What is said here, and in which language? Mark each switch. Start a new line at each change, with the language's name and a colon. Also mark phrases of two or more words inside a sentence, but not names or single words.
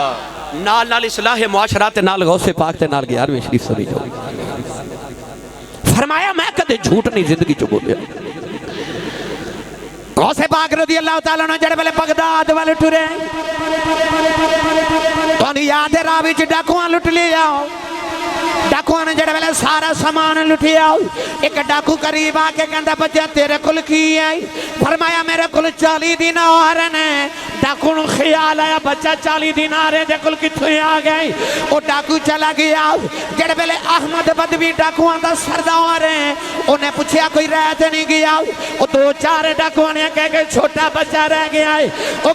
Punjabi: نال نال اصلاح معاشرہ تے نال غوث پاک تے نال گیارھویں شریف سری جاؤ فرمایا میں کدے جھوٹ نہیں زندگی چ بولیا غوث پاک رضی اللہ تعالیٰ نے جڑے ویلے بغداد ول ٹرے تہانوں یاد اے راہ وچ ڈاکوآں لٹ لیا ڈاکوآں دا سامان لٹیا ایک ڈاکو قریب آ کے کہندا بچہ تیرے کل کی ہے فرمایا میرے کل 40 دینار نے ڈاکو نو خیال آیا بچہ 40 دینار دے کل کتھوں آ گئے وہ ڈاکو چلا گیا جڑے ویلے احمد بدوی ڈاکوؤں دا سردار ہے انہیں پوچھیا کوئی رہ تے نہیں گیا وہ 2-4 ڈاکوؤں نے کہہ کہ چھوٹا بچہ رہ گیا ہے وہ